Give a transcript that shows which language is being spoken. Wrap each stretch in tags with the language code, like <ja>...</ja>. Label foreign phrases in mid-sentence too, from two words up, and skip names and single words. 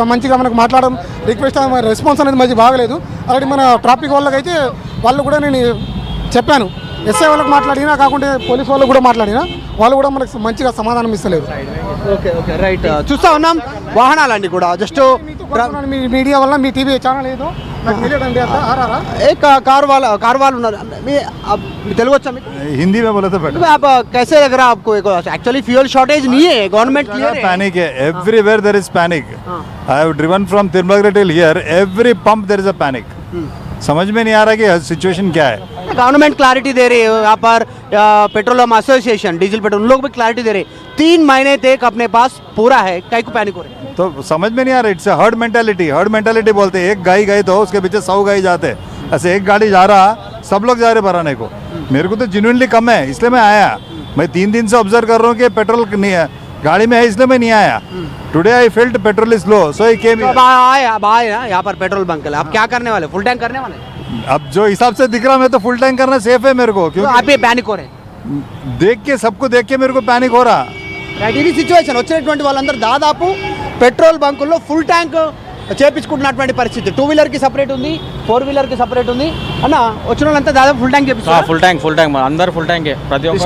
<te>మంచిగా మనకు మాట్లాడడం,</te> <en>request response</en> <te>అనేది మంచి బాగలేదు. అలాంటి మన ట్రాఫిక్ వాళ్ళకి అయితే వాళ్ళు కూడా నేను చెప్పాను, ఎస్ఐ వాళ్ళకి మాట్లాడినా, కాకుండా పోలీస్ వాళ్ళకి కూడా మాట్లాడినా, వాళ్ళు కూడా మనకు మంచిగా సమాధానం ఇస్తలేరు.</te> <en>okay right.</en> <te>చూస్తూ ఉన్నాం వాహనాలన్నీ కూడా జస్ట్ మీ మీడియా వల్ల, మీ</te> <en>TV channel</en> <te>ఏదో నాకు తెలియదండి.</te> <hi>कार वाला तेलुगु अच्छा हिंदी में बोले तो बेटर। आप कैसे लग रहा है आपको? एक्चुअली</hi> <en>fuel shortage</en> <hi>नहीं है, गवर्नमेंट क्लियर है।</hi> <en>पैनिक है, everywhere there is panic. I have driven from Tirumala till here, every pump there is a panic.</en> <hi>समझ में नहीं आ रहा कि सिचुएशन क्या है। गवर्नमेंट क्लैरिटी दे रही है यहाँ पर,</hi> <en>petroleum association, diesel petrol,</en> <hi>उन लोग भी क्लैरिटी दे रहे हैं 3 महीने तक अपने पास पूरा है, कई को पैनिक हो रहे हैं। तो समझ में नहीं आ रहा,</hi> <en>it's herd mentality</en> <hi>बोलते हैं। एक गाय गए तो उसके पीछे 100 गाय जाते, ऐसे एक गाड़ी जा रहा, सब लोग जा रहे भराने को। मेरे को तो जेन्युइनली कम है, इसलिए मैं आया। मैं 3 दिन से ऑब्जर्व कर रहा हूँ कि पेट्रोल नहीं है, गाड़ी में है इसलिए मैं नहीं आया.</hi> <en>Today I felt petrol is low, so I came</en> <hi>तो</hi> <en>here.</en> <hi>अब आए ना यहाँ पर</hi> <en>petrol bunk</en> <hi>है, आप क्या करने वाले,</hi> <en>full tank</en> <hi>करने वाले? अब जो हिसाब से दिख रहा मैं तो</hi> <en>full tank</en> <hi>करना सेफ है मेरे को, तो क्योंकि आप ये पैनिक हो रहे हैं. देख के सबको देख के मेरे को पैनिक हो रहा.</hi> <te>రైట్, ఇది సిచ్యువేషన్. వచ్చినటువంటి వాళ్ళందరూ దాదాపు పెట్రోల్ బంకుల్లో</te> <en>full tank</en> <te>చేపించుకుంటున్నటువంటి పరిస్థితి. 2 వీలర్కి సపరేట్ ఉంది, 4 వీలర్కి సపరేట్ ఉంది. అన్న వచ్చిన వాళ్ళంతా దాదాపు</te> <en>full tank</en> <te>చేపిస్తారు.</te> <en>full tank</en> <te>అందరు</te> <en>full tanke</en> <te>ప్రతి ఒక్క</te>